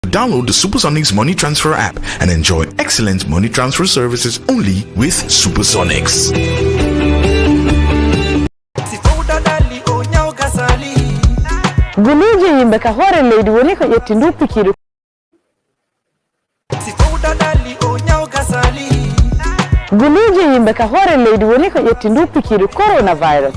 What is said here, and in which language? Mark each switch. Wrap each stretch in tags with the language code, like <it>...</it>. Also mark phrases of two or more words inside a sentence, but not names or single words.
<en>Download the Supersonics Money Transfer app and enjoy excellent money transfer services only with Supersonics.</en> <ff>Guluje yimbe ka hore leydi woni ko ƴetti ndu pikiru. Guluje yimbe ka hore leydi woni ko ƴetti ndu pikiru coronavirus.</ff>